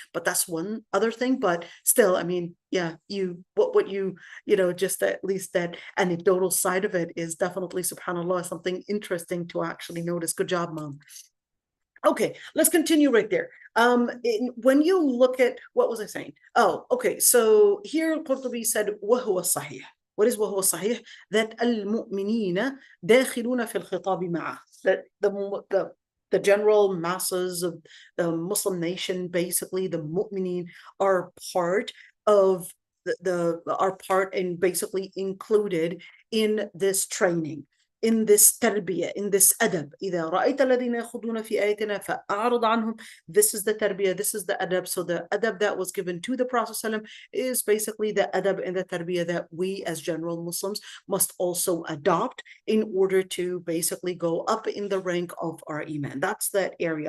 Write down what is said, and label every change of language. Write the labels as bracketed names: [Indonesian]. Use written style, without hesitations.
[English] But that's one other thing. But still, I mean, yeah, what you just at least that anecdotal side of it is definitely, subhanAllah, something interesting to actually notice. Good job, Mom. Okay, let's continue right there. When you look at, what was I saying? Oh, okay. So here Qurtubi said, [Arabic] وَهُوَ الصحيح. [English] What is وَهُوَ الصحيح? [Arabic] That المؤمنين داخلون في الخطاب معه. [English] That the general masses of the Muslim nation, basically the mu'mineen, are part of are part and basically included in this training, in this tarbiyah, in this adab. [Arabic] إذا رأيت الذين يخوضون في آياتنا فأعرض عنهم. [English] This is the tarbiyah, this is the adab. So the adab that was given to the Prophet ﷺ is basically the adab and the tarbiyah that we as general Muslims must also adopt in order to basically go up in the rank of our iman. That's that area.